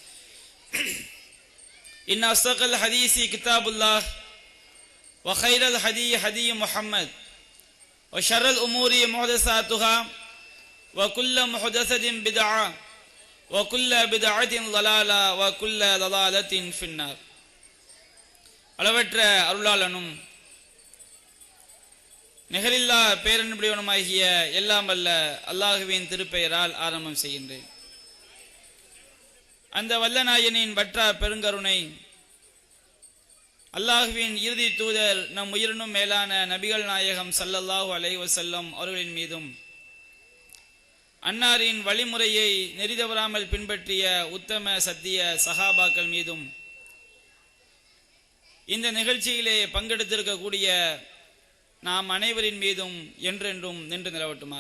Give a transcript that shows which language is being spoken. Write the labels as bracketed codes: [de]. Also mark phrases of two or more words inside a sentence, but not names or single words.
[ar] إن أصدق الحديث كتاب الله وخير الهدي هدي محمد وشر الأمور محدثاتها وكل محدثة بدعة وكل بدعة ضلالة وكل ضلالة في النار. [ta] அளவற்ற அருளாளனும் நிகரில்லா பேரன்புடையவனுமாகிய எல்லாம் வல்ல அல்லாஹுவின் திருப்பெயரால் ஆரம்பம் செய்கின்றேன். அந்த வல்ல நாயனின் வற்றா பெருங்கருணை, அல்லாஹுவின் இறுதி தூதர் நம் உயிரினும் மேலான நபிகள் நாயகம் [ar] صلى الله عليه وسلم [ta] அவர்களின் மீதும், அன்னாரின் வழிமுறையை நெறிதவறாமல் பின்பற்றிய உத்தம சத்திய சஹாபாக்கள் மீதும், இந்த நிகழ்ச்சியிலே பங்கெடுத்திருக்கக்கூடிய நாம் அனைவரின் மீதும் என்றென்றும் நின்று நிலவட்டுமாக.